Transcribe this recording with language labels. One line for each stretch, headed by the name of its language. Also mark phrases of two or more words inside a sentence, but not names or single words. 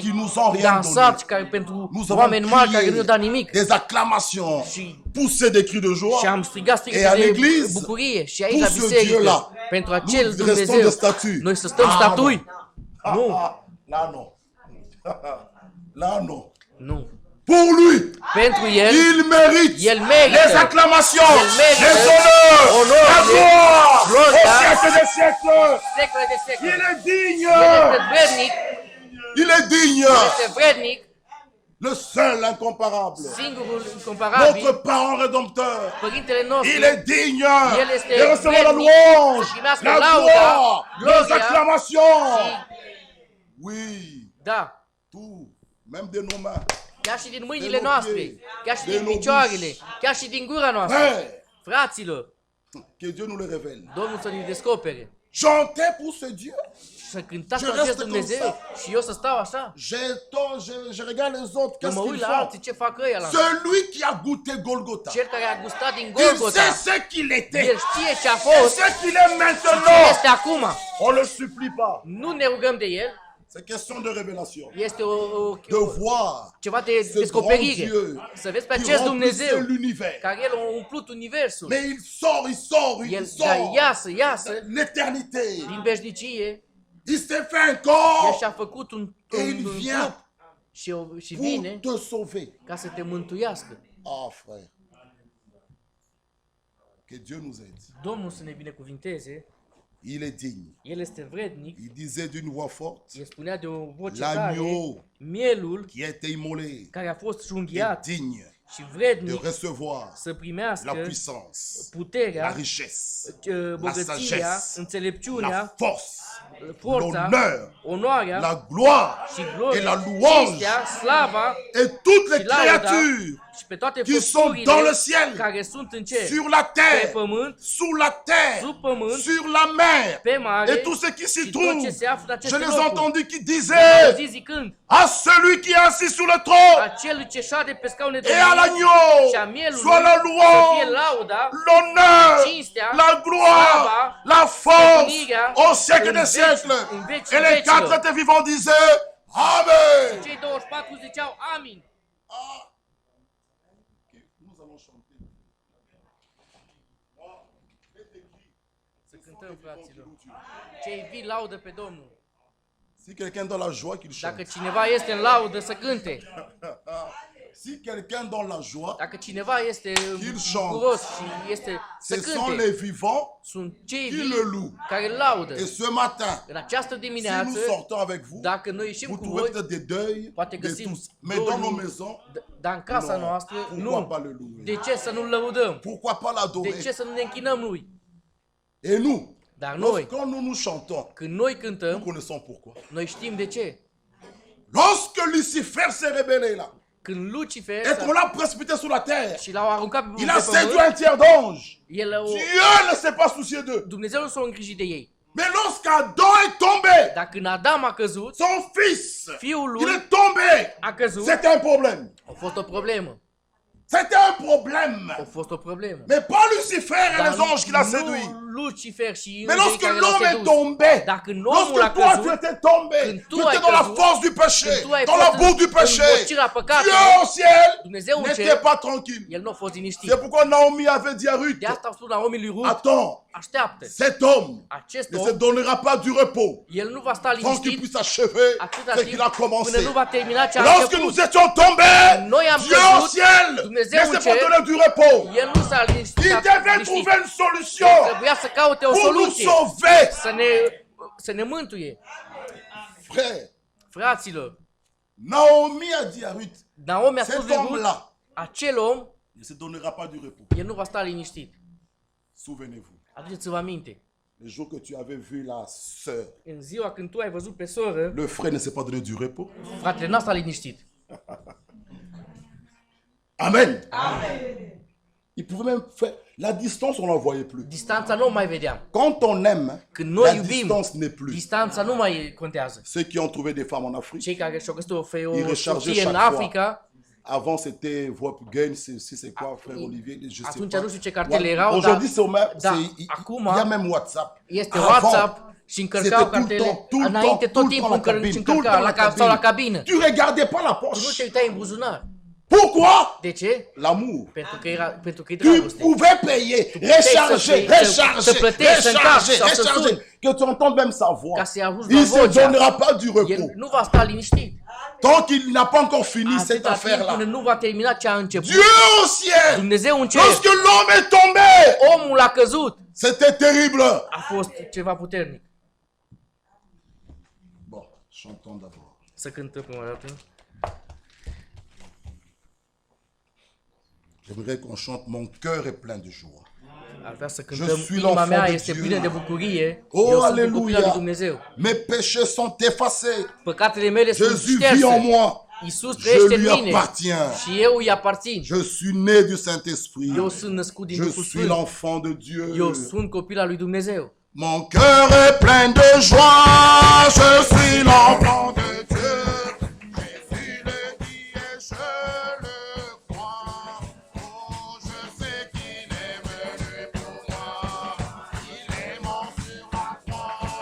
French: qui nous ont rien
Romanian: dansat
French: donné,
Romanian: care pentru
French: nous avons
Romanian: oameni mari care nu
French: crié
Romanian: ne-au dat nimic
French: des acclamations,
Romanian: Și-
French: poussé des cris de
Romanian: și
French: joie,
Romanian: am strigat
French: Et à
Romanian: strigăte de
French: l'église,
Romanian: bucurie și aici la
French: pour ce
Romanian: biserică,
French: Dieu-là,
Romanian: pentru acel
French: nous restons
Romanian: Dumnezeu,
French: de statue.
Romanian: noi să stăm Ah, statui. Ah, Nu,
French: ah, là non. Là non.
Romanian: nu.
French: Pour lui,
Romanian: Pentru El,
French: il mérite
Romanian: El merită.
French: les acclamations,
Romanian: El merită.
French: les honneurs,
Romanian: Onorile,
French: la gloire,
Romanian: gloria.
French: au siècle des siècles.
Romanian: secole de secole,
French: Il est digne.
Romanian: El este vrednic,
French: Il est digne.
Romanian: este vrednic,
French: Le seul incomparable.
Romanian: singurul incomparabil,
French: Notre parent rédempteur.
Romanian: Părintele nostru,
French: Il est digne
Romanian: El este
French: de recevoir la
Romanian: vrednic
French: louange,
Romanian: să primească
French: la
Romanian: lauda,
French: gloire, les
Romanian: gloria
French: acclamations.
Romanian: și,
French: Oui,
Romanian: da,
French: tout, même de nos mains.
Romanian: chiar și din mâinile noastre, chiar și din picioarele, chiar și din gura noastră.
French: Frère,
Romanian: Fraților,
French: que Dieu nous le révèle.
Romanian: Domnul să ne descopere.
French: chanter pour ce Dieu.
Romanian: Să cântați
French: Je
Romanian: la acest
French: reste
Romanian: Dumnezeu
French: comme
Romanian: și eu să stau așa.
French: Je regarde les autres,
Romanian: Că
French: qu'est-ce
Romanian: mă
French: qu'ils
Romanian: uit la
French: font?
Romanian: alții ce fac ăia la
French: Celui qui a goûté Golgotha,
Romanian: cel care a gustat din
French: il
Romanian: Golgota.
French: sait ce qu'il était
Romanian: El știe ce a
French: et
Romanian: fost
French: ce qu'il est
Romanian: și ce
French: maintenant.
Romanian: este acum.
French: On ne le supplie pas.
Romanian: Nu ne rugăm de el.
French: C'est question de révélation.
Romanian: Este
French: De voir
Romanian: ceva de
French: ce grand
Romanian: descoperire.
French: Dieu
Romanian: Să vezi pe
French: qui
Romanian: acest
French: remplissait
Romanian: Dumnezeu
French: l'univers.
Romanian: care el a umplut universul.
French: Mais il sort,
Romanian: El
French: il sort.
Romanian: iasă
French: L'éternité.
Romanian: din veșnicie.
French: Il s'est fait un
Romanian: El
French: corps
Romanian: și-a făcut un
French: et il
Romanian: trup
French: vient
Romanian: și
French: pour
Romanian: vine
French: te sauver.
Romanian: ca să te mântuiască.
French: Ah, frère. Que Dieu nous aide.
Romanian: Domnul să ne binecuvinteze.
French: Il est digne.
Romanian: El este vrednic.
French: Il disait d'une voix forte,
Romanian: El spunea de o voce tare,
French: l'agneau
Romanian: mielul
French: qui a été immolé
Romanian: care a fost
French: est
Romanian: junghiat
French: digne
Romanian: și
French: de
Romanian: vrednic
French: recevoir
Romanian: să
French: la
Romanian: primească
French: puissance, la
Romanian: puterea,
French: richesse,
Romanian: bogăția,
French: la
Romanian: înțelepciunea,
French: force,
Romanian: forța,
French: l'honneur,
Romanian: onoarea
French: la gloire
Romanian: și
French: et
Romanian: gloria,
French: la louange
Romanian: cinstea, slava
French: et toutes les
Romanian: și lauda
French: créatures
Romanian: și pe toate
French: qui sont dans le
Romanian: făpturile
French: ciel,
Romanian: care sunt în cer,
French: sur la
Romanian: pe
French: terre,
Romanian: pământ,
French: sous la terre,
Romanian: sub pământ,
French: sur la mer,
Romanian: pe mare
French: et tout ce qui s'y
Romanian: și tot
French: trouve.
Romanian: ce se află în
French: Je
Romanian: aceste
French: les ai
Romanian: locuri.
French: entendus qui
Romanian: Am
French: disaient
Romanian: auzit zicând,
French: à celui qui est assis sur le trône
Romanian: acel ce șade pe scaune de
French: et à
Romanian: domnie
French: l'agneau
Romanian: și a mielului
French: soit la
Romanian: să fie
French: louange,
Romanian: lauda,
French: l'honneur,
Romanian: cinstea,
French: la gloire,
Romanian: slava,
French: la force
Romanian: stăpânirea
French: au siècle
Romanian: în
French: des
Romanian: veci-
French: siècles.
Romanian: în veci
French: Et les
Romanian: vecilor.
French: quatre étaient vivants disaient Amen.
Romanian: Cei 24 ziceau amin.
French: Ah. Nous allons chanter.
Romanian: Să cântăm, fraților. Cei vii laudă pe Domnul.
French: Si quelqu'un dans la joie, qu'il chante.
Romanian: Dacă cineva este în laudă, să cânte.
French: Si quelqu'un dans la joie,
Romanian: Dacă cineva este
French: chante.
Romanian: bucuros și este să
French: ce sont
Romanian: cânte,
French: les vivants
Romanian: sunt cei
French: qui
Romanian: vii
French: le louent.
Romanian: care îl laudă.
French: Et ce matin,
Romanian: În această
French: si
Romanian: dimineață,
French: nous sortons avec vous,
Romanian: dacă noi ieșim
French: vous
Romanian: cu
French: trouvez
Romanian: voi,
French: peut-être des deuils
Romanian: poate
French: de
Romanian: găsim
French: tous. Mais dans nos
Romanian: doliu,
French: maisons,
Romanian: dar în casa
French: non.
Romanian: noastră,
French: Pourquoi
Romanian: nu.
French: pas le louer?
Romanian: De ce să nu-L lăudăm?
French: Pourquoi pas
Romanian: De
French: l'adorer?
Romanian: ce să nu ne închinăm Lui?
French: Et nous,
Romanian: Dar noi,
French: quand nous nous chantons,
Romanian: când noi
French: nous
Romanian: cântăm,
French: connaissons pourquoi.
Romanian: noi știm de ce.
French: Lorsque Lucifer s'est rebellé là,
Romanian: Când Lucifer
French: et qu'on l'a précipité sur la terre,
Romanian: și l-au aruncat pe
French: il a séduit
Romanian: pământ,
French: un tiers d'ange. Dieu Ne s'est pas soucié d'eux.
Romanian: Dumnezeu nu s-a îngrijit de ei.
French: Mais lorsqu'Adam est tombé,
Romanian: Dar când Adam a căzut,
French: son fils,
Romanian: fiul
French: il
Romanian: lui
French: est tombé.
Romanian: a căzut,
French: C'était un problème.
Romanian: a fost o problemă.
French: C'était un problème.
Romanian: A fost o problemă.
French: Mais pas Lucifer et
Romanian: Dar
French: les anges qui l'a
Romanian: nu
French: séduit.
Romanian: Lucifer și
French: Mais
Romanian: îngerii
French: lorsque
Romanian: care l-au
French: l'homme est
Romanian: sedus.
French: tombé,
Romanian: Dar când omul a
French: lorsque toi tu
Romanian: căzut,
French: étais tombé,
Romanian: când tu
French: tu
Romanian: ai
French: étais dans la
Romanian: căzut,
French: force du péché,
Romanian: când tu ai
French: dans la
Romanian: fost
French: boue du
Romanian: în
French: péché,
Romanian: împărțirea păcatului,
French: Dieu au ciel
Romanian: Dumnezeu în
French: n'était
Romanian: cer,
French: pas tranquille.
Romanian: el nu a fost liniștit.
French: C'est pourquoi Naomi avait dit à Ruth,
Romanian: De asta au spus la omii lui Rut,
French: attends,
Romanian: așteaptă.
French: cet homme
Romanian: Acest
French: ne se
Romanian: om,
French: donnera pas du repos
Romanian: el nu va sta
French: tant qu'il
Romanian: liniștit
French: puisse achever
Romanian: atâta
French: ce
Romanian: timp
French: qu'il a commencé.
Romanian: până nu va termina ce a
French: Lorsque
Romanian: început.
French: nous étions tombés,
Romanian: Noi am
French: Dieu au
Romanian: căzut,
French: ciel ne
Romanian: Dumnezeu în
French: s'est
Romanian: cer,
French: pas donné du repos.
Romanian: El nu s-a liniștit.
French: Il devait trouver une solution
Romanian: Trebuia să caute o
French: pour nous
Romanian: soluție,
French: sauver.
Romanian: să ne mântuie.
French: Frère,
Romanian: Fraților,
French: Naomi a dit à Ruth,
Romanian: Naomi a spus
French: cet
Romanian: lui Rut,
French: homme-là
Romanian: acel om,
French: ne se donnera pas du repos.
Romanian: el nu va sta liniștit.
French: Souvenez-vous,
Romanian: Aduceți-vă aminte,
French: le jour que tu avais vu la sœur,
Romanian: în ziua când tu ai văzut pe soră,
French: le frère ne s'est pas donné du repos.
Romanian: fratele n-a stat liniștit.
French: Amen. Il pouvait même faire... La distance, on n'en voyait plus.
Romanian: Distanța nu o mai vedeam.
French: Quand on aime,
Romanian: Când noi
French: la
Romanian: iubim,
French: distance n'est plus.
Romanian: distanța nu mai contează.
French: Ceux qui ont trouvé des femmes en Afrique,
Romanian: Cei care și-au găsit o
French: Îi rechargeau
Romanian: fie în
French: chaque
Romanian: Africa,
French: avant c'était Wapgun, c'est quoi, frère Olivier, je sais
Romanian: atunci
French: pas.
Romanian: nu știu ce cartele erau,
French: Aujourd'hui, c'est au même,
Romanian: dar
French: il
Romanian: acum
French: y a même WhatsApp.
Romanian: este
French: Avant,
Romanian: WhatsApp și încărcau
French: c'était tout le
Romanian: cartele.
French: temps, tout le
Romanian: Înainte
French: temps,
Romanian: tot
French: tout le
Romanian: timpul
French: temps la cabine, tout le
Romanian: încărca
French: temps
Romanian: sau la cabină.
French: Tu regardais pas la
Romanian: Tu nu
French: poche.
Romanian: te uitai în buzunar.
French: Pourquoi?
Romanian: De ce?
French: L'amour.
Romanian: Pentru că e
French: Tu
Romanian: dragoste.
French: pouvais payer, recharger,
Romanian: să plătești, să încarci sau să
French: recharger,
Romanian: suni.
French: que tu entends même sa voix.
Romanian: Ca să-i auzi la
French: Il se
Romanian: vocea.
French: donnera pas du repos.
Romanian: El nu va sta liniștit.
French: Tant qu'il n'a pas encore fini cette
Romanian: Atâta timp
French: affaire-là.
Romanian: până nu va termina ce a început.
French: Dieu au ciel,
Romanian: Dumnezeu în cer.
French: lorsque l'homme est tombé,
Romanian: Omul a căzut.
French: c'était terrible.
Romanian: A fost ceva puternic.
French: Bon, chantons d'abord.
Romanian: Să cântăm prima dată.
French: J'aimerais qu'on chante Mon cœur est plein de joie.
Romanian: Ar vrea să
French: Je
Romanian: cântăm.
French: suis
Romanian: Inima
French: l'enfant
Romanian: mea
French: de
Romanian: este
French: Dieu.
Romanian: plină de bucurie. Oh, Eu sunt un
French: alléluia.
Romanian: copil al lui Dumnezeu.
French: Mes péchés sont effacés.
Romanian: Păcatele mele sunt
French: Jésus vit en
Romanian: șterse.
French: moi.
Romanian: Iisus
French: Je
Romanian: trăiește în
French: lui
Romanian: mine.
French: appartiens.
Romanian: Și eu îi aparțin.
French: Je suis né du Saint-Esprit.
Romanian: Eu sunt născut din
French: Je
Romanian: Duhul
French: suis
Romanian: Sfânt.
French: l'enfant de Dieu.
Romanian: Eu sunt copil al lui Dumnezeu.
French: Mon cœur est plein de joie, je suis l'enfant de Dieu. Jésus le dit et je le crois. Oh, je sais qu'il est venu pour moi. Il est mort sur la croix.